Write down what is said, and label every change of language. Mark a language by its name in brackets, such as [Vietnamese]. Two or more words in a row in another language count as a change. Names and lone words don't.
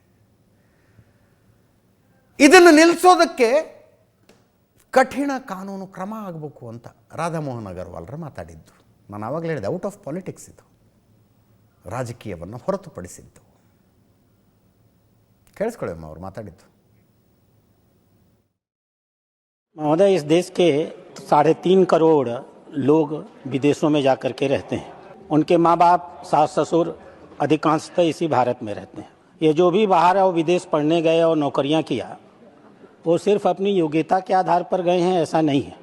[Kannada] ಇದನ್ನು ನಿಲ್ಲಿಸೋದಕ್ಕೆ ಕಠಿಣ ಕಾನೂನು ಕ್ರಮ ಆಗಬೇಕು ಅಂತ ರಾಧಾಮೋಹನ್ ಅಗರ್ವಾಲ್ರು ಮಾತಾಡಿದ್ದು. ನಾನು ಆವಾಗಲೇ ಹೇಳಿದೆ, [English] out of politics [Kannada] ಇದು, ರಾಜಕೀಯವನ್ನು ಹೊರತುಪಡಿಸಿದ್ದು. ಕೇಳಿಸ್ಕೊಳ್ಳಿ ಅಮ್ಮ ಅವ್ರು ಮಾತಾಡಿದ್ದು. [Hindi] महोदय, इस देश के 3.5 करोड़ लोग विदेशों में जाकर के रहते हैं. उनके माँ बाप, सास ससुर अधिकांशतः इसी भारत में रहते हैं. ये जो भी बाहर और विदेश पढ़ने गए और नौकरियां किया, वो सिर्फ अपनी योग्यता के आधार पर गए हैं, ऐसा नहीं है.